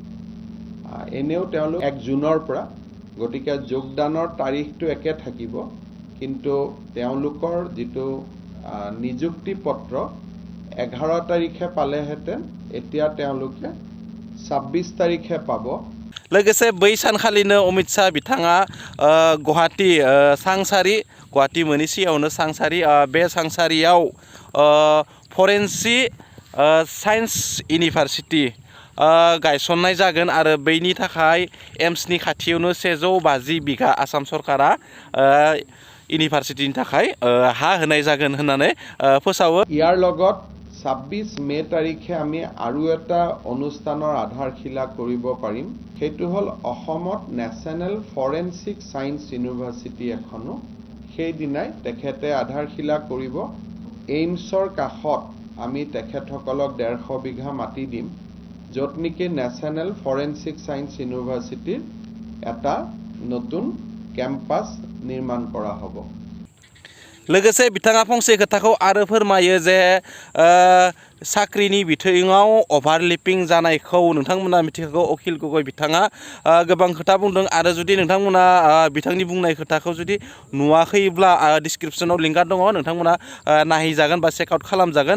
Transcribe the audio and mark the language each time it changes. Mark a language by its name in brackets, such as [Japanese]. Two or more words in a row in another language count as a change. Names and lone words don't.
[Assamese] এনেও তেওঁলোক 1 জুনৰ পৰা গতিকে যোগদানৰ তাৰিখটো একে থাকিব কিন্তু তেওঁলোকৰ যেটো নিযুক্তি পত্ৰ 11 তাৰিখে পালেহেঁতেন এতিয়া তেওঁলোকে 26 তাৰিখে পাব। [Bodo] लोगोसे बै सानखालिनो अमित शाह बिथाङा गुवाहाटी सांसारि गुवाहाटी मोननि सिगाङावनो सांसारि बे सांसारियाव फरेनसिक साइन्स इउनिभार्सिटी गायसननाय जागोन आरो बैनि थाखाय एम्सनि खाथियावनो 150 बिघा आसाम सरकारा इउनिभार्सिटीनि थाखाय हा होनाय जागोन होननानै फोसावो। [Assamese] ইয়াৰ লগত 26 মে তাৰিখে আমি আৰু এটা অনুষ্ঠানৰ আধাৰশিলা কৰিব পাৰিম। সেইটো হল অসমত নেশনেল ফৰেনसिक साइन्स ইউনিভাৰ্সিটি এখনো সেই দিনাই তেখেতে আধাৰশিলা কৰিব। এইমছৰ কাষত আমি তেখেতসকলক 150 বিঘা মাটি দিম য'ত নেকি নেশনেল ফৰেনसिक साइन्स ইউনিভাৰ্সিটিৰ এটা নতুন কেম্পাস নিৰ্মাণ কৰা হ'ব। [Bodo] लोगोसे बिथाङा फंसे खोथाखौ आरो फोरमायो जे साख्रिनि बिथिङाव अभारलेपिं जानायखौ नोंथांमोना मिथिखागौ। अखिल गगৈ बिथाङा गोबां खोथा बुंदों आरो जुदि नोंथांमोना बिथांनि बुंनाय खोथाखौ जुदि नुवाखैब्ला डिस्क्रिपशनाव लिंकआ दङ नोंथांमोना नायहैजागोन बा चेकआउट खालामजागोन।